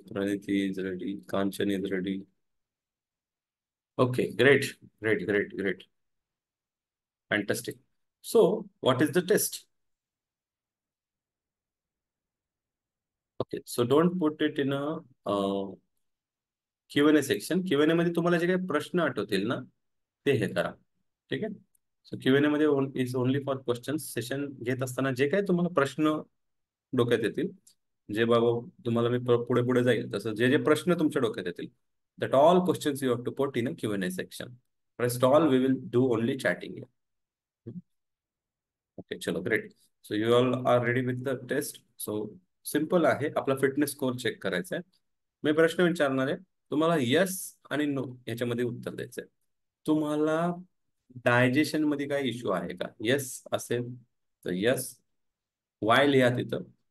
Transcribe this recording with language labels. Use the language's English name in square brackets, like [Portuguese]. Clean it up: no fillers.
[English] Praniti is ready. Kanchan is ready. Okay, great, great, great, great. Fantastic. So, what is the test? Okay, so don't put it in a Q&A section. [Marathi] Q&A मध्ये तुम्हाला जे काही प्रश्न आठवतील ना ते हे करा. ठीक आहे. सो Q&A मध्ये [English] Is only for questions. [Marathi] Session घेत असताना जे काही तुम्हाला प्रश्न डोक्यात येतील, जे बाबा तुम्हाला मी पुढे पुढे जाईल तसं जे जे प्रश्न तुमच्या डोक्यात येतील, [English] That all questions you have to put in a Q&A section. Rest all we will do only chatting. Okay, चलो great. So you all are ready with the test. [Marathi] So simple आहे, आपला फिटनेस स्कोर चेक करायचा आहे. मी प्रश्न विचारणार आहे, तुम्हाला yes आणि नो याच्यामध्ये उत्तर द्यायचं आहे. तुम्हाला डायजेशन मध्ये काय इश्यू आहे का? यस असेल तर यस, वाय लिहा तिथं.